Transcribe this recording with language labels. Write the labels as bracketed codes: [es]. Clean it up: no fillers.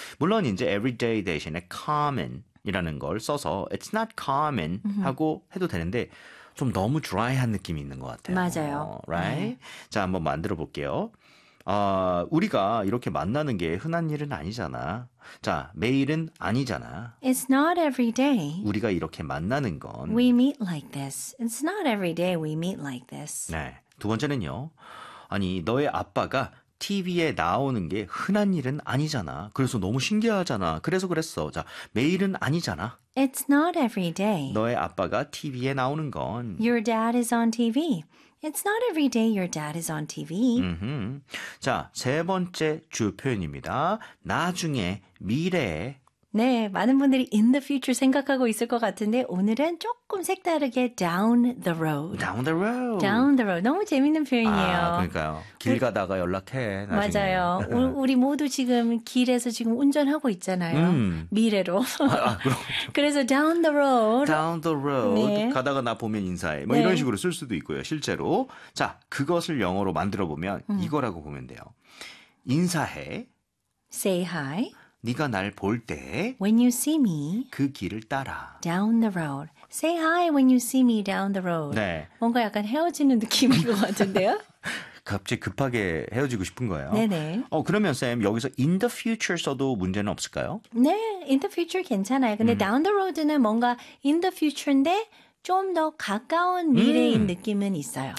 [ko] 물론 이제 everyday 대신에 common이라는 걸 써서 [en] it's not common [ko] 하고 해도 되는데 좀 너무 드라이한 느낌이 있는 것 맞아요. 같아요. [en] Right? [ko] 네. 자, 한번 만들어 볼게요. 우리가 이렇게 만나는 게 흔한 일은 아니잖아. 자, 매일은 아니잖아. [en] It's not every day [ko] 우리가 이렇게 만나는 건. [en] we meet like this. It's not every day we meet like this. [ko] 네. 두 번째는요. 아니, 너의 아빠가 TV에 나오는 게 흔한 일은 아니잖아. 그래서 너무 신기하잖아. 그래서 그랬어. 자, 매일은 아니잖아. [en] It's not every day. [ko] 너의 아빠가 TV에 나오는 건. [en] Your dad is on TV. It's not every day your dad is on TV. [ko] 자, 세 번째 주요 표현입니다. 나중에, 미래에. 네, 많은 분들이 [en] in the future [ko] 생각하고 있을 것 같은데 오늘은 조금 색다르게 [en] down the road. Down the road. Down the road. [ko] 너무 재밌는 표현이에요. 아, 그러니까요. 길 가다가 연락해. 나중에. 맞아요. 우리 모두 지금 길에서 지금 운전하고 있잖아요. 미래로. 그래서 [en] down the road. Down the road. [ko] 네. 가다가 나 보면 인사해. 뭐 네. 이런 식으로 쓸 수도 있고요. 실제로. 자, 그것을 영어로 만들어 보면 이거라고 보면 돼요. 인사해. [en] Say hi. [ko] 네가 날 볼 때 [en] when you see me [ko] 그 길을 따라 [en] down the road say hi when you see me down the road [ko] 네. 뭔가 약간 헤어지는 느낌인 것 같은데요? 갑자기 급하게 헤어지고 싶은 거예요. 네네. 그러면 쌤 여기서 [en] in the future [ko] 써도 문제는 없을까요? 네, [en] in the future [ko] 괜찮아요. 근데 [en] down the road [ko] 는 뭔가 in the future인데 좀 더 가까운 미래인 느낌은 있어요.